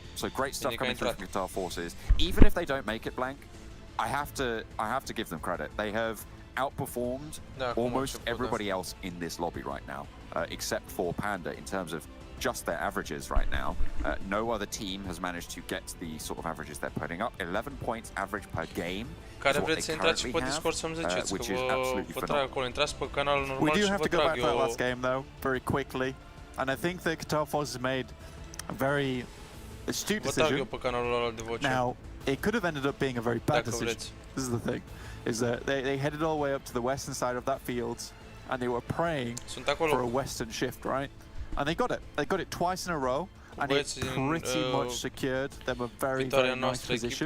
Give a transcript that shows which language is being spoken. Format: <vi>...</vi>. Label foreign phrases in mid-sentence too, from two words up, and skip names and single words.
<en>So great stuff coming through from Qatar Forces. Even if they don't make it, Blank, I have to give them credit. They have outperformed almost everybody else in this lobby right now, except for Panda in terms of just their averages right now. No other team has managed to get the sort of averages they're putting up. 11 points average per game.</en> <ro>Care vreți să intrați și pe Discord să-mi ziceți, că vă trag acolo. Intrați pe canalul normal și vă trag eu...</ro> <en>We do have to go back to that last game, though, very quickly. And I think that Qatar Forces made a very astute decision.</en> <ro>Vă trag eu pe canalul ăla de voce.</ro> <en>Now, it could have ended up being a very bad decision. This is the thing, is that they headed all the way up to the western side of that field, and they were praying for a western shift, right? And they got it. They got it twice in a row, and it pretty much secured them a very nice position.</en>